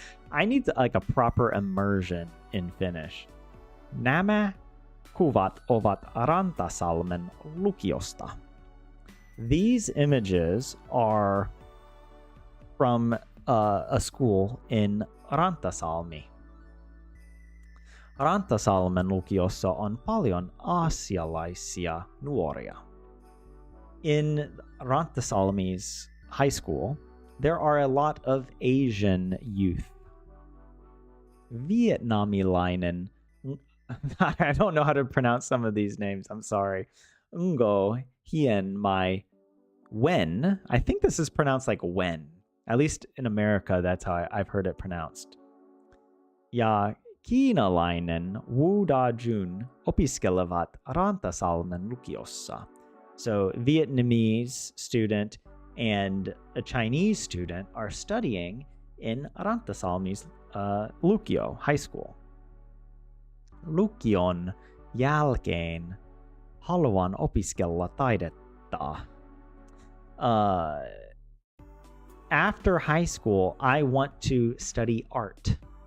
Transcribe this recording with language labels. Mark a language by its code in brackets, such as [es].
[en] I need like a proper immersion in Finnish. [fi] Nämä kuvat ovat Rantasalmen lukiosta. [en] These images are from a school in Rantasalmi. [fi] Rantasalmen lukiossa on paljon aasialaisia nuoria. [en] In Rantasalmi's high school, there are a lot of Asian youth. Vietnamilainen, I don't know how to pronounce some of these names, I'm sorry. [vi] Ngo hien mai wen. [en] I think this is pronounced like wen. At least in America, that's how I've heard it pronounced. [fi] Ja kiinalainen Wu Da Jun opiskelevat Rantasalmen lukiossa. [en] So Vietnamese student and a Chinese student are studying in Rantasalmi's lukio, high school. [fi] Lukion jälkeen haluan opiskella taidetta. [en] After high school, I want to study art.